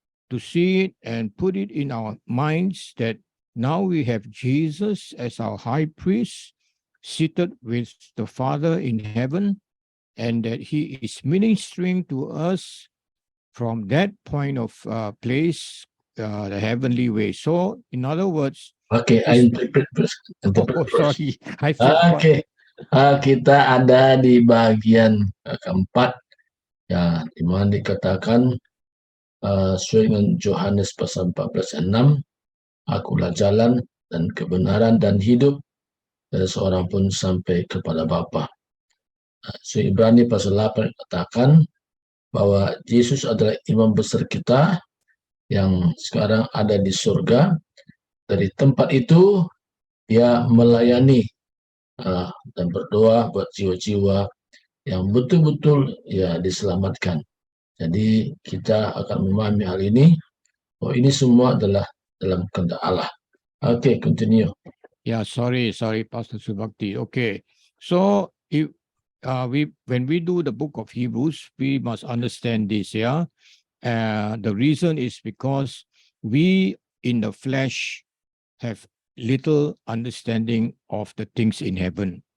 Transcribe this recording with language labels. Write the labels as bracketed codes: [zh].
[en] to see it and put it in our minds that now we have Jesus as our high priest, seated with the Father in heaven, and that he is ministering to us from that point of place, the heavenly way. So, in other words, Okay, I interpret first. sorry, I [id] Oke, kita ada di bagian keempat, ya, di mana dikatakan sesuai dengan Yohanes pasal 14 ayat 6, akulah jalan dan kebenaran dan hidup, dan seorang pun sampai kepada Bapa. Sesuai Ibrani pasal 8 katakan bahwa Yesus adalah imam besar kita yang sekarang ada di surga. Dari tempat itu dia melayani dan berdoa buat jiwa-jiwa yang betul-betul ya diselamatkan. Jadi kita akan memahami hal ini, bahwa ini semua adalah dalam kehendak Allah. [en] Okay, continue. Yeah, sorry, Pastor Subakti. Okay, so if when we do the book of Hebrews, we must understand this. Yeah, the reason is because we in the flesh have little understanding of the things in heaven.